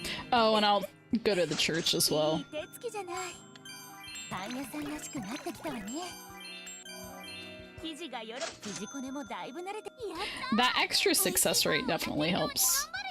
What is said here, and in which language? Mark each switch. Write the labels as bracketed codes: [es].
[en] Oh, and I'll go to the church as well. [ja] 手つきじゃない。パン屋さんらしくなってきたわね。生地がよろ、生地こねもだいぶ慣れて。やった。 [en] That extra success rate definitely helps.